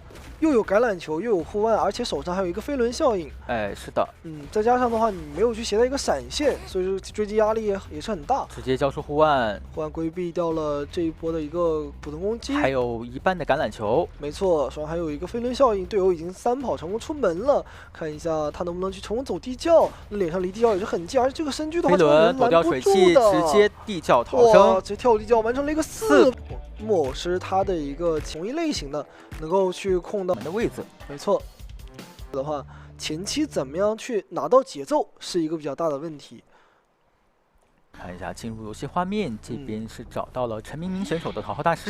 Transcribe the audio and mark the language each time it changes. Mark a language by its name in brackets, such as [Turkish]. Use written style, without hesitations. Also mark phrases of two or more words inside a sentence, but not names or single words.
[Chinese] 又有橄欖球，又有護腕，而且手上還有一個飛輪效應。哎，是的，再加上的話，你沒有去攜帶一個閃現，所以說追擊壓力也是很大。直接交出護腕，護腕規避掉了這一波的一個普通攻擊，還有一半的橄欖球。沒錯，手上還有一個飛輪效應，隊友已經3跑成功出門了。看一下他能不能去成功走地窖，臉上離地窖也是很近，而且這個身軀的話，飛輪躲掉水汽，直接地窖逃生，直接跳地窖完成了一個4。木偶師他的一個同一類型的，能夠去控到門的位置。沒錯，的話前期怎麼樣去拿到節奏是一個比較大的問題。看一下進入遊戲畫面，這邊是找到了陳明明選手的桃花大師。